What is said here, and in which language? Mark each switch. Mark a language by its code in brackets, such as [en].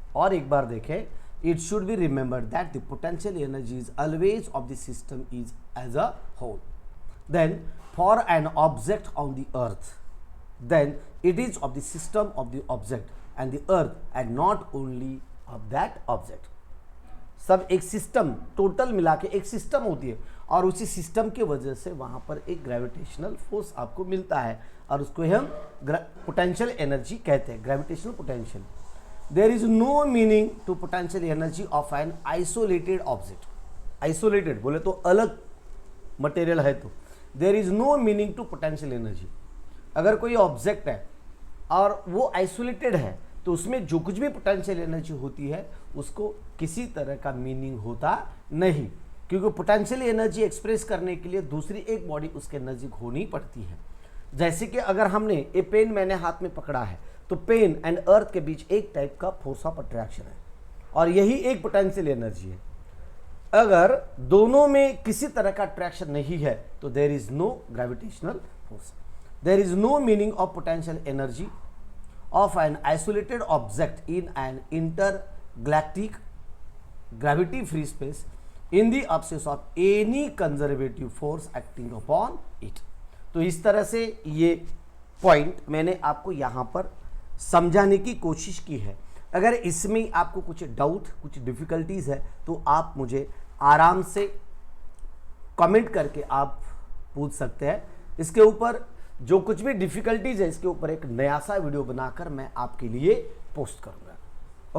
[hi] और एक बार देखें, [en] it should be remembered that the potential energy is always of the system is as a whole. Then for an object on the earth, then it is of the system of the object and the earth and not only of that object. [hi] सब एक system, total मिला के एक system होती है और उसी system की वजह से वहाँ पर एक ग्रेविटेशनल फोर्स आपको मिलता है और उसको हम पोटेंशियल एनर्जी कहते हैं, gravitational potential. [en] There is no meaning to potential energy of an isolated object. [hi] Isolated बोले तो अलग मटेरियल है, [en] तो there is no meaning to potential energy. [hi] अगर कोई ऑब्जेक्ट है और वो आइसोलेटेड है तो उसमें जो कुछ भी पोटेंशियल एनर्जी होती है उसको किसी तरह का मीनिंग होता नहीं, क्योंकि पोटेंशियल एनर्जी एक्सप्रेस करने के लिए दूसरी एक बॉडी उसके नज़दीक होनी पड़ती है. जैसे कि अगर हमने ये पेन मैंने हाथ में पकड़ा है तो पेन एंड अर्थ के बीच एक टाइप का फोर्स ऑफ अट्रैक्शन है और यही एक पोटेंशियल एनर्जी है. अगर दोनों में किसी तरह का अट्रैक्शन नहीं है तो [en] There is no gravitational force. There is no meaning of potential energy of an isolated object in an intergalactic gravity free space in the absence of any conservative force acting upon it. [hi] तो इस तरह से ये point मैंने आपको यहाँ पर समझाने की कोशिश की है. अगर इसमें आपको कुछ डाउट, कुछ डिफ़िकल्टीज़ है तो आप मुझे आराम से कमेंट करके आप पूछ सकते हैं. इसके ऊपर जो कुछ भी डिफ़िकल्टीज़ है इसके ऊपर एक नया सा वीडियो बनाकर मैं आपके लिए पोस्ट करूँगा.